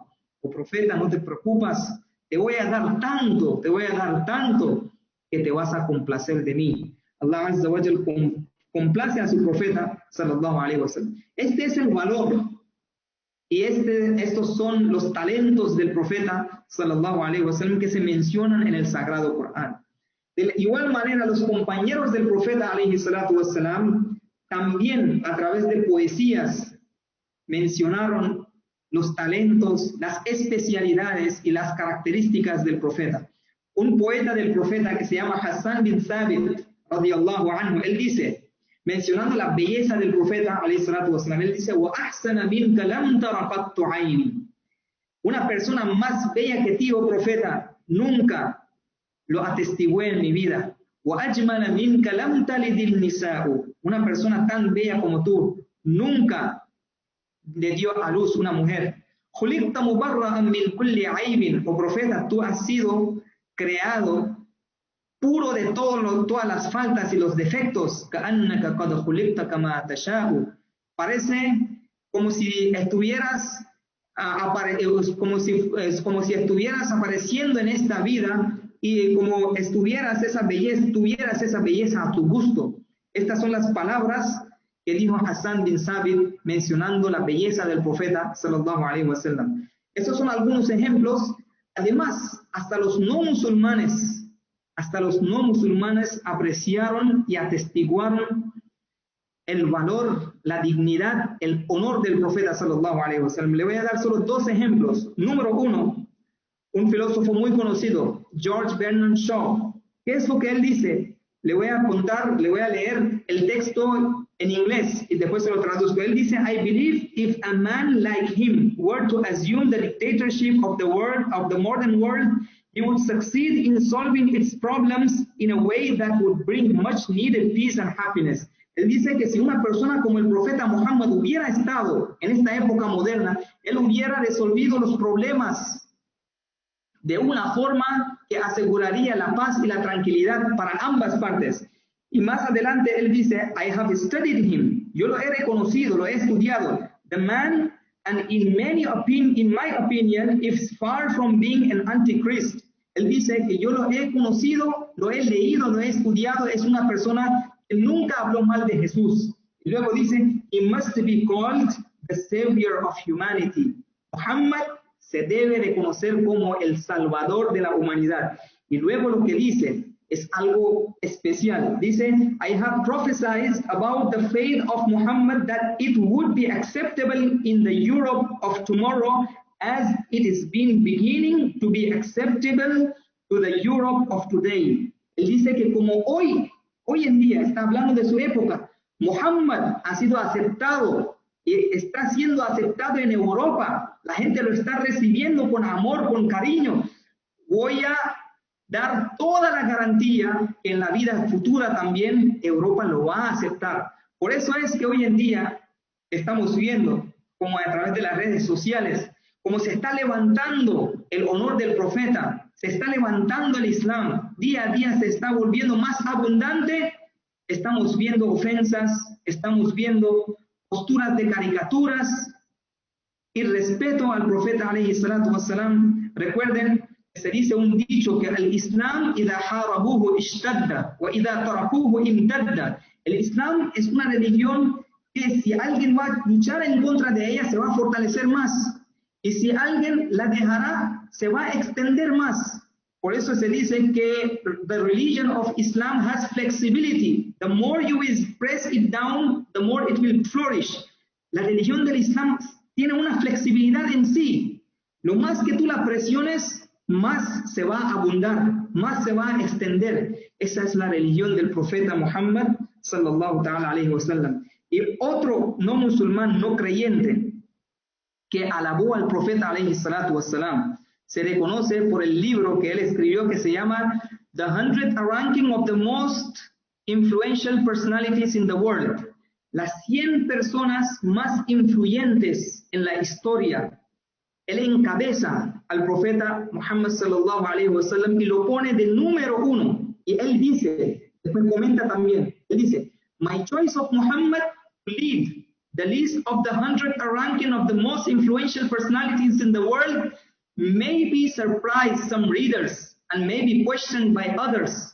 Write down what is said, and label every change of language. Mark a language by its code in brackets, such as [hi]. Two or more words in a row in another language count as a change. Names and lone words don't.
[es] Oh profeta, no te preocupas, te voy a dar tanto que te vas a complacer de mí. Allah [ar] عز وجل [es] complace a su profeta [ar] صلى الله عليه وسلم. [es] Este es el valor. Y estos son los talentos del profeta [ar] صلى الله عليه وسلم [es] que se mencionan en el Sagrado Corán. De igual manera, los compañeros del profeta [ar] عليه الصلاة والسلام [es] también a través de poesías mencionaron los talentos, las especialidades y las características del profeta. Un poeta del profeta que se llama Hassan bin Thabit [ar] رضي الله عنه, [es] él dice, mencionando la belleza del profeta [ar] عليه الصلاة والسلام, [es] él dice: [ar] "وأحسن منك لم تر قط عيني". [es] Una persona más bella que ti, oh profeta, nunca lo atestigué en mi vida. [ar] "وأجمل منك لم تلد النساء". [es] Una persona tan bella como tú nunca le dio a luz una mujer. [ar] "خلقت مبرأ من كل عيب". [es] Oh profeta, tú has sido creado puro de todas las faltas y los defectos. [ar] "كأنك قد خلقت كما تشاء". [es] Parece como si estuvieras como si estuvieras apareciendo en esta vida y como tuvieras esa belleza a tu gusto. Estas son las palabras que dijo Hassan bin Thabit mencionando la belleza del profeta [ar] صلى الله عليه وسلم. [es] Estos son algunos ejemplos. Además, hasta los no musulmanes apreciaron y atestiguaron el valor, la dignidad, el honor del profeta [ar] صلى الله عليه وسلم. [es] Le voy a dar solo dos ejemplos. Número uno, un filósofo muy conocido, George Bernard Shaw. ¿Qué es lo que él dice? Le voy a leer el texto en inglés y después se lo traduzco. Él dice: [en] "I believe if a man like him were to assume the dictatorship of the modern world, he would succeed in solving its problems in a way that would bring much needed peace and happiness". [es] Él dice que si una persona como el profeta Muhammad hubiera estado en esta época moderna, él hubiera resolvido los problemas de una forma que aseguraría la paz y la tranquilidad para ambas partes. Y más adelante él dice: [en] "I have studied him". [es] Yo lo he reconocido, lo he estudiado. [en] "The man, and in my opinion, is far from being an antichrist". [es] Él dice que yo lo he conocido, lo he leído, lo he estudiado, es una persona que nunca habló mal de Jesús. Y luego dice: [en] "He must be called the savior of humanity". [es] Muhammad se debe reconocer como el salvador de la humanidad. Y luego lo que dice es algo especial. Dice: [en] "I have prophesied about the faith of Muhammad that it would be acceptable in the Europe of tomorrow as it is beginning to be acceptable to the Europe of today". [es] Él dice que como hoy en día, está hablando de su época, Muhammad ha sido aceptado y está siendo aceptado en Europa. La gente lo está recibiendo con amor, con cariño. Voy a dar toda la garantía que en la vida futura también Europa lo va a aceptar. Por eso es que hoy en día estamos viendo como a través de las redes sociales, como se está levantando el honor del profeta, se está levantando el Islam, día a día se está volviendo más abundante. Estamos viendo ofensas, estamos viendo posturas de caricaturas y respeto al profeta [ar] عليه الصلاة والسلام. [es] Recuerden, se dice un dicho que el Islam [ar] إذا حاربوه اشتد وإذا تركوه امتد. [es] El Islam es una religión que si alguien va a luchar en contra de ella se va a fortalecer más, y si alguien la dejará se va a extender más. Por eso se dice que [en] the religion of Islam has flexibility. The more you press it down, the more it will flourish. [es] La religión del Islam tiene una flexibilidad en sí. Lo más que tú la presiones, más se va a abundar, más se va a extender. Esa es la religión del profeta Muhammad [ar] صلى الله تعالى عليه وسلم. [es] Y otro no musulmán, no creyente, que alabó al profeta [ar] عليه الصلاة والسلام, [es] se reconoce por el libro que él escribió que se llama The 100 Ranking of the Most Influential Personalities in the World. Las 100 personas más influyentes en la historia él encabeza al profeta Muhammad [ar] صلى الله عليه وسلم [es] y lo pone de número 1. Y él dice, después comenta también, él dice, [en] my choice of Muhammad to lead the list of the 100 ranking of the most influential personalities in the world may be surprise some readers and may be questioned by others.